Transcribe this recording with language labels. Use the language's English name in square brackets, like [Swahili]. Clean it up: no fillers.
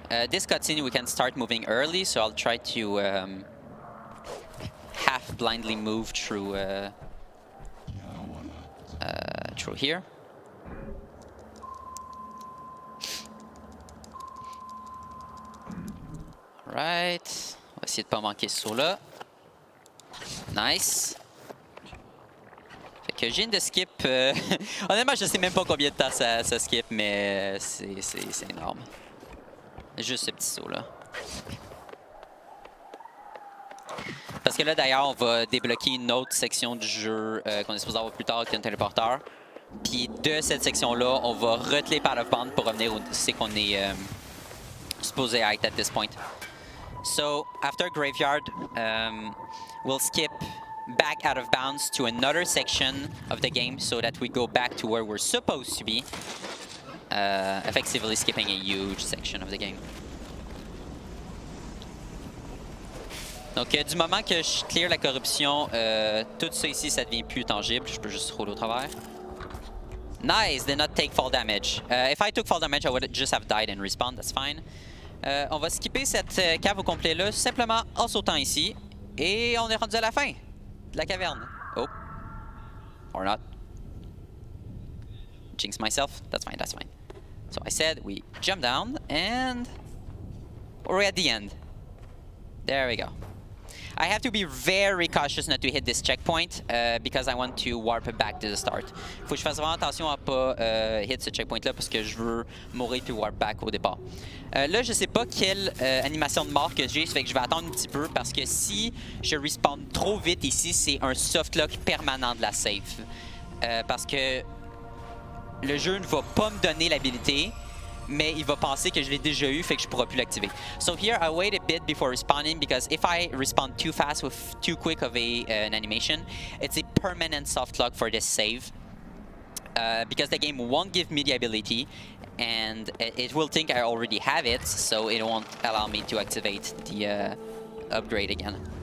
[English] This cutscene we can start moving early, so I'll try to half blindly move through through here. [French] Alright, on va essayer de pas manquer ce saut-là. Nice. Fait que je viens de skip. Honnêtement, je sais même pas combien de temps ça skip, mais c'est énorme. Juste ce petit saut-là. Parce que là, d'ailleurs, on va débloquer une autre section du jeu qu'on est supposé avoir plus tard avec un téléporteur. Puis de cette section-là, on va reteler par la bande pour revenir où c'est qu'on est supposé être [English] at this point. So, after Graveyard, we'll skip back out of bounds to another section of the game so that we go back to where we're supposed to be. Effectively skipping a huge section of the game. [French] Donc, du moment que je clear la corruption, tout ça ici, ça devient plus tangible. Je peux juste rouler au travers. [English] Nice, did not take fall damage. If I took fall damage, I would just have died and respawned. That's fine. [French] On va skipper cette cave au complet là, simplement en sautant ici. Et on est rendu à la fin de la caverne. [English] Oh. Or not. Jinx myself. That's fine, that's fine. So I said we jump down and we're at the end. There we go. I have to be very cautious not to hit this checkpoint because I want to warp back to the start. [French] Faut que je fasse vraiment attention à pas hit ce checkpoint là parce que je veux mourir puis [English] warp back [French] au départ. Là, je sais pas quelle animation de mort que j'ai, ça fait que je vais attendre un petit peu parce que si je respawn trop vite ici, c'est un softlock permanent de la save. Parce que le jeu ne va pas me donner l'habilité, mais il va penser que je l'ai déjà eu, fait que je pourrai plus l'activer. [English] So here I wait a bit before respawning because if I respawn too fast with too quick of an animation, it's a permanent soft lock for this save. Because the game won't give me the ability and it will think I already have it, so it won't allow me to activate the upgrade again.